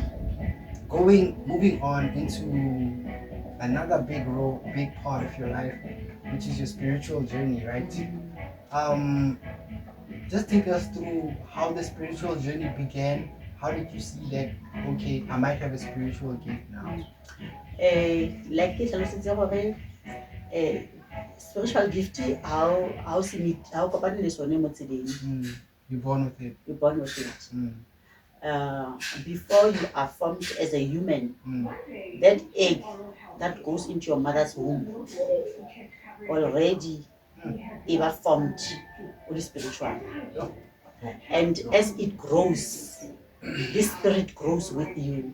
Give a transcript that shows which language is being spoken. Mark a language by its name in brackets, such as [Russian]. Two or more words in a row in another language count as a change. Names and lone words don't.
[English] Moving on into another big part of your life, which is your spiritual journey, right? Just take us through how the spiritual journey began. How did you see that, okay, I might have a spiritual gift now? [Tswana] Like ke hlalositse gore [English] spiritual gift [Tswana] how kopane le sone mo tseleng. [English] You're born with it. You're born with it. Before you are formed as a human, that egg that goes into your mother's womb already ever formed only spiritual. And as it grows, this spirit grows with you.